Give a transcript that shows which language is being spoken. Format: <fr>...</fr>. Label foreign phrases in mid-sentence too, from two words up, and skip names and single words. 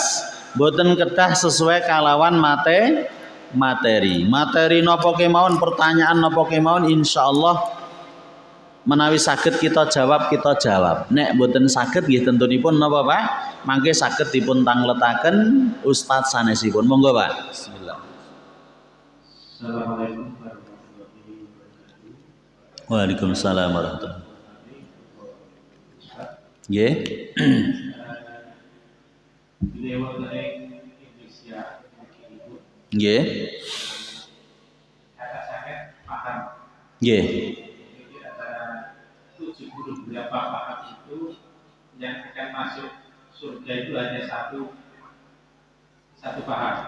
<jv>Mboten kedah sesuai kalawan materi. Materi napa kemawon, pertanyaan napa kemawon insyaallah menawi saged kita jawab. Nek mboten saged nggih tentunipun napa Pak? Mangke saged dipun tangletaken ustaz sanesipun. Monggo Pak. Bismillah.</jv> <ar>السلام عليكم ورحمة الله وبركاته. وعليكم السلام ورحمة الله وبركاته.</ar> <jv>Nggih.</jv> <id>Lewat dari Indonesia</id> <jv>Nggih.</jv> <id>kata saya paham.</id> <jv>Nggih.</jv> <id>Berapa paham itu yang akan masuk surga itu hanya satu paham.</id>